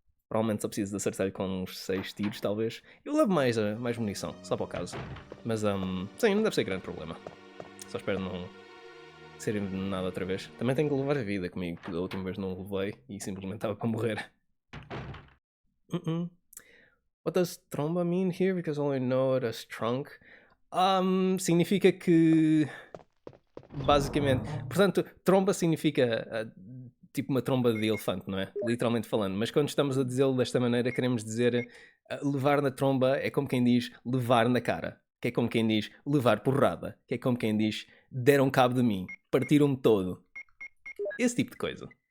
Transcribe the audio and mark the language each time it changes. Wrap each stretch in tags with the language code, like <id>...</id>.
<pt>Provavelmente só preciso de acertar com uns 6 tiros, talvez. Eu levo mais munição, só para o caso. Mas, sim, não deve ser grande problema. Só espero não ser envenenado outra vez. Também tenho que levar a vida comigo, que da última vez não levei e simplesmente estava para morrer.</pt> <en>What does tromba mean here? Because I only know it as trunk.</en> <pt>Significa que. Basicamente. Portanto, tromba significa tipo uma tromba de elefante, não é? Literalmente falando. Mas quando estamos a dizê-lo desta maneira, queremos dizer levar na tromba é como quem diz levar na cara. Que é como quem diz levar porrada. Que é como quem diz deram cabo de mim, partiram-me todo. Esse tipo de coisa.</pt>